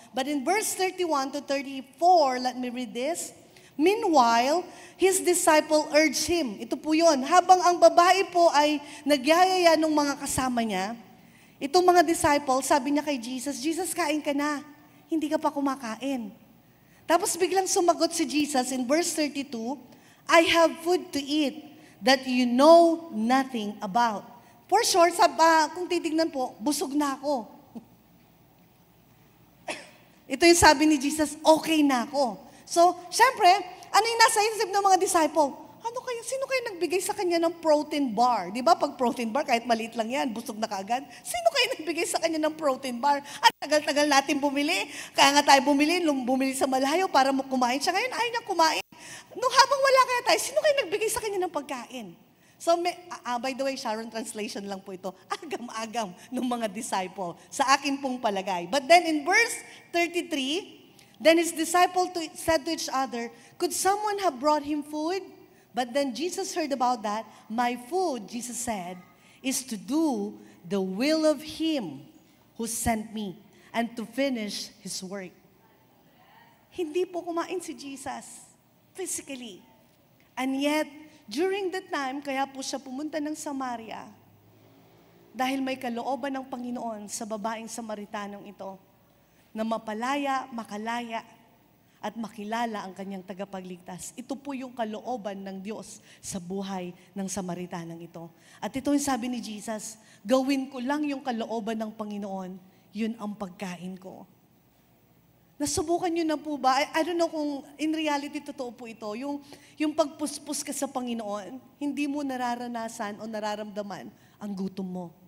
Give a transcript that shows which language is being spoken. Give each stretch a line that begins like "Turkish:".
English: But in verse 31 to 34, let me read this. Meanwhile, his disciple urged him.
Filipino: Ito po yun. Habang ang babae po ay nagyayaya ng mga kasama niya, itong mga disciple, sabi niya kay Jesus, Jesus, kain ka na. Hindi ka pa kumakain. Tapos biglang sumagot si Jesus in verse 32,
English: I have food to eat that you know nothing about.
Filipino: For sure, kung titignan po, busog na ako. Ito yung sabi ni Jesus, okay na ako. So, syempre, ano yung nasa isip ng mga disciple? Sino kayo nagbigay sa kanya ng protein bar? Di ba, pag protein bar, kahit maliit lang yan, busog na kaagad. Sino kayo nagbigay sa kanya ng protein bar? At tagal-tagal natin bumili. Kaya nga tayo bumili sa malayo para kumain siya. Ngayon, ayaw niya kumain. Nung habang wala kaya tayo, sino kayo nagbigay sa kanya ng pagkain?
English: So, by the way,
Filipino: Sharon, translation lang po ito. Agam-agam ng mga disciple. Sa akin pong palagay.
English: But then in verse 33, then his disciples said to each other, could someone have brought him food? But then Jesus heard about that. My food, Jesus said, is to do the will of him who sent me and to finish his work.
Filipino: Hindi po kumain si Jesus physically.
English: And yet, during that time,
Filipino: kaya po siya pumunta ng Samaria dahil may kalooban ng Panginoon sa babaeng Samaritanong ito na mapalaya, makalaya, at makilala ang kanyang tagapagligtas. Ito po yung kalooban ng Diyos sa buhay ng Samaritanang ito. At ito yung sabi ni Jesus, gawin ko lang yung kalooban ng Panginoon, yun ang pagkain ko. Nasubukan nyo na po ba?
English: I don't know kung in reality
Filipino: totoo po ito. Yung pagpuspos ka sa Panginoon, hindi mo nararanasan o nararamdaman ang gutom mo.